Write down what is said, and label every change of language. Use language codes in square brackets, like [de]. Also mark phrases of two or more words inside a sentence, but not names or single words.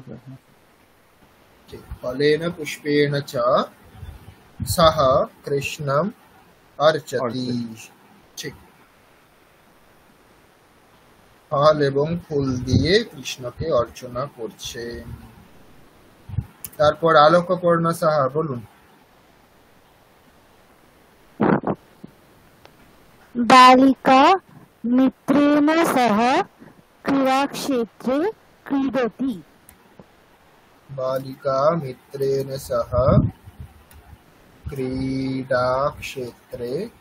[sa] ঠিক। ফলেন পুষ্পেন চ সহ কৃষ্ণম অর্চতি। [bn] ঠিক। ফল এবং ফুল দিয়ে কৃষ্ণকে অর্চনা করছে। তারপর আলোকপর্ণ সাহা বলুন। [sa] बालिका मित्रेण सह क्रीडाक्षेत्रे क्रीडति। बालिका मित्रेण सह क्रीडाक्षेत्रे